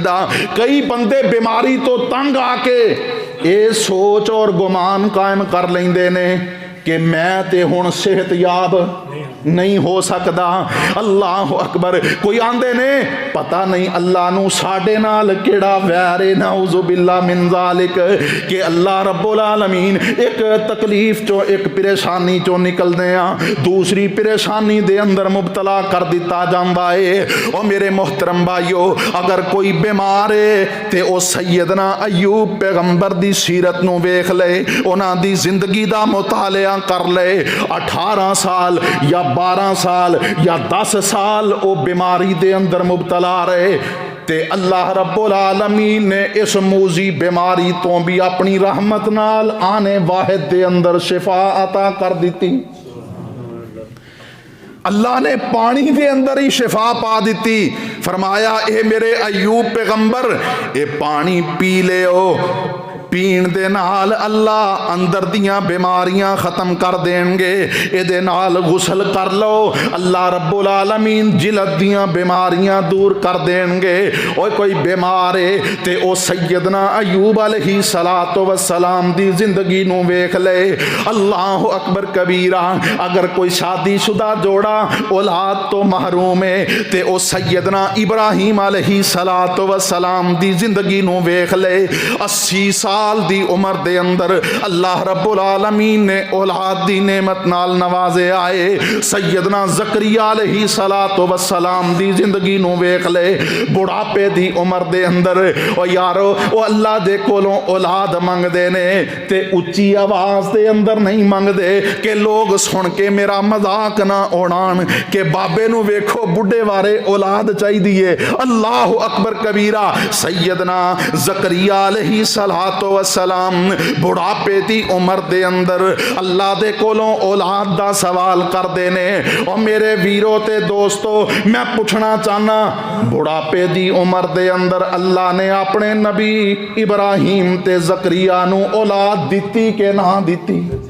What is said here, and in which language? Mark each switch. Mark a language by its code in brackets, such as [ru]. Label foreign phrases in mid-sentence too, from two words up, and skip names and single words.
[pa] کئی بندے بیماری تو تنگ آکے یہ سوچ اور گمان قائم کر لیندے نے کہ میں تے ہُن صحتیاب نہیں ہو سکتا. [ar] الله أكبر. [pa] کوئی آندے نے پتہ نہیں اللہ نوں ساڈے نال کیڑا ویر ہے, [ar] نعوذ بالله من ذلك, [pa] کہ [ar] الله رب العالمين [pa] ایک تکلیف چو ایک پریشانی چو نکلدے آ دوسری پریشانی دے اندر مبتلا کر دتا جاندا ہے. [ur] اور میرے محترم بھائیو، اگر کوئی بیمار ہے تو وہ [pa] سیدنا ایوب پیغمبر دی سیرت نوں ویکھ لے، اوہناں دی زندگی دا مطالعہ کر لے. 18 سال یا 12 سال یا 10 سال وہ بیماری دے اندر مبتلا رہے تے [ar] الله رب العالمين [pa] نے اس موذی بیماری تو بھی اپنی رحمت نال آنِ واحد دے اندر شفا عطا کر دی. اللہ نے پانی دے اندر ہی شفا پا دی. فرمایا اے میرے ایوب پیغمبر یہ پانی پی لے، پین دے نال اللہ اندر دیاں بیماریاں ختم کر دینگے. ایہدے نال غسل کر لو, [ar] الله رب العالمين [pa] جلد دیاں بیماریاں دور کر دینگے. اور کوئی بیمار ہے تے او سیدنا ایوب [ar] عليه الصلاة والسلام [pa] دی زندگی نوں ویکھ لے. [ar] الله أكبر كبيرا. [pa] اگر کوئی شادی شدہ جوڑا اولاد تو محروم ہے تے او سیدنا ابراہیم [ar] عليه الصلاة والسلام [pa] دی زندگی نوں ویکھ لے. 80 سال دی عمر دے اندر [ar] الله رب العالمين [pa] نے اولاد دی نعمت نال نوازے آئے. سیدنا زکریا [ar] عليه الصلاة والسلام [pa] دی زندگی نوں ویکھ لے. بڑھاپے دی عمر دے اندر او یارو او اللہ دے کولوں اولاد منگدے نے تے اچی آواز دے اندر نہیں منگدے کہ لوگ سن کے میرا مذاق نہ اڑان کے بابے نوں ویکھو بڈھے وارے اولاد چاہیے. [ar] الله أكبر كبيرا. [pa] سیدنا زکریا [ar] عليه الصلاة والسلام [pa] بڑھاپے دی عمر دے اندر اللہ دے کولوں اولاد دا سوال کر دینے. اور میرے ویرو تے دوستو، میں پوچھنا چاہنا، بڑھاپے دی عمر دے اندر اللہ نے اپنے نبی ابراہیم تے زکریا نوں اولاد دتی کے نہ دتی?